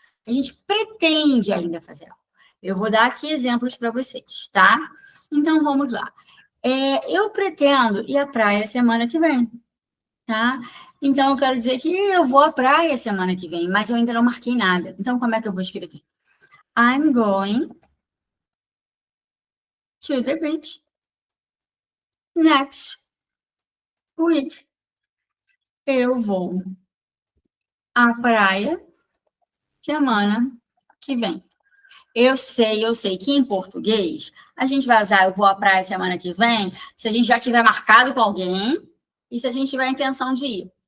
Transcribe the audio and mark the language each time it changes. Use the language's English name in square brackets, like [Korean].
[Portuguese] A gente pretende ainda fazer algo. Eu vou dar aqui exemplos para vocês, tá? Então, vamos lá. Eu pretendo ir à praia semana que vem, tá? Então, eu quero dizer que eu vou à praia semana que vem, mas eu ainda não marquei nada. Então, como é que eu vou escrever? [English] I'm going to the beach next week. [Portuguese] Eu vou à praia semana que vem. Eu sei que em português a gente vai usar eu vou à praia semana que vem se a gente já tiver marcado com alguém e se a gente tiver a intenção de ir.